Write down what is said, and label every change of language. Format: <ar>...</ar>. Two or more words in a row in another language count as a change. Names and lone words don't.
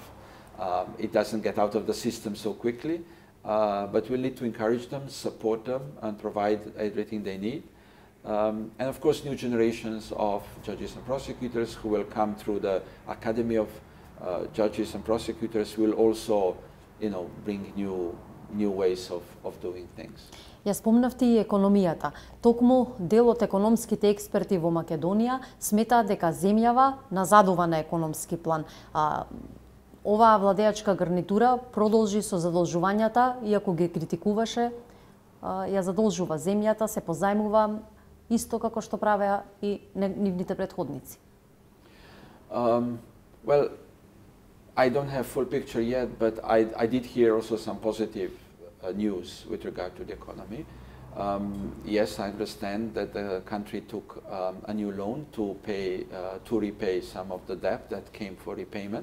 <en>It doesn't get out of the system so quickly, but we need to encourage them, support them, and provide everything they need. And of course, new generations of judges and prosecutors who will come through the Academy of Judges and Prosecutors will also, bring new ways of doing things.</en> <mk>Ја спомнавте и економијата. Токму дел од економските експерти во Македонија сметаат дека земјава назадува на економски план. Оваа владеачка гарнитура продолжи со задолжувањата, иако ги критикуваше, ја задолжува земјата, се позајмува исто како што правеа и нивните претходници.</mk> <en>Well, I don't have full picture yet, but I did hear also some positive news with regard to the economy. Yes, I understand that the country took a new loan to repay some of the debt that came for repayment.</en>